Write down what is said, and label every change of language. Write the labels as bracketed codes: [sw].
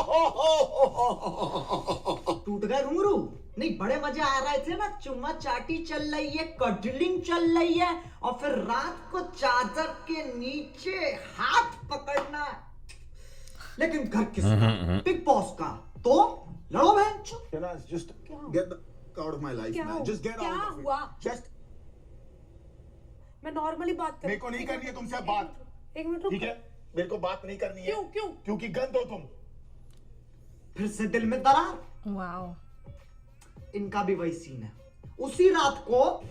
[hi] टूट गए घुंघरू? नहीं, बड़े मजे आ रहे थे ना, चुम्मा चाटी चल रही है, कडलिंग चल रही है, और फिर रात को चादर के नीचे हाथ पकड़ना। लेकिन घर किसका? बिग बॉस का। तो लड़ो बहन। [en] Just get out of my life, man. Just get out of it. Just [hi] मैं नॉर्मली बात कर। मेरे को नहीं करनी है तुमसे बात। एक मिनट ठीक है, मेरे को बात नहीं करनी है। क्यों? क्योंकि गंद हो तुम। फिर से दिल में दरार। [en] wow. [hi] इनका भी वही सीन है। उसी रात को